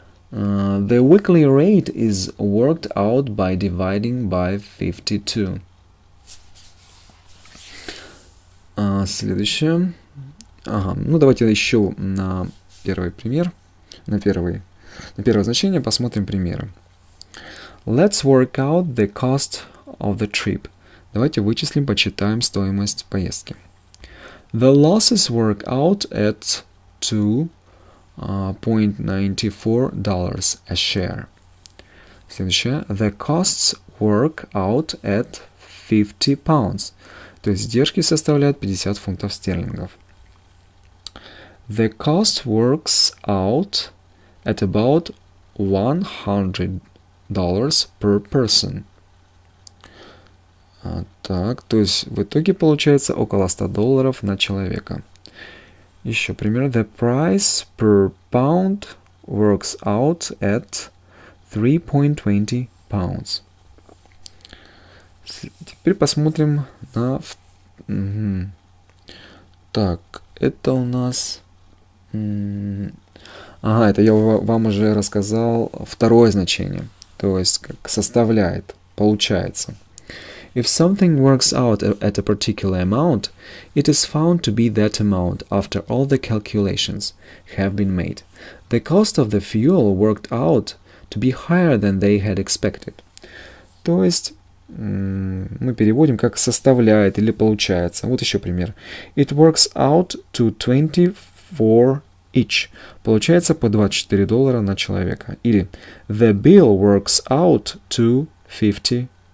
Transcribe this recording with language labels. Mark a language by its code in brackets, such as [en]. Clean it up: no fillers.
[en] The weekly rate is worked out by dividing by 52. [ru] Следующее. Ну, давайте еще на первый пример. На первое значение посмотрим примеры. [en] Let's work out the cost of the trip. [ru] Давайте вычислим, подсчитаем стоимость поездки. [en] The losses work out at $2.94 a share. [ru] Следующее. [en] The costs work out at 50 pounds. [ru] То есть издержки составляют 50 фунтов стерлингов. [en] The cost works out at about $100 per person. [ru] Так, то есть в итоге получается около $100 на человека. Еще пример. [en] The price per pound works out at 3.20 pounds. [ru] Теперь посмотрим на... Так, это у нас... это я вам уже рассказал второе значение. То есть, как составляет, получается. [en] If something works out at a particular amount, it is found to be that amount after all the calculations have been made. The cost of the fuel worked out to be higher than they had expected. [ru] То есть, мы переводим как составляет или получается. Вот еще пример. [en] It works out to 24 each. [ru] Получается по $24 на человека. [en] Или the bill works out to $50.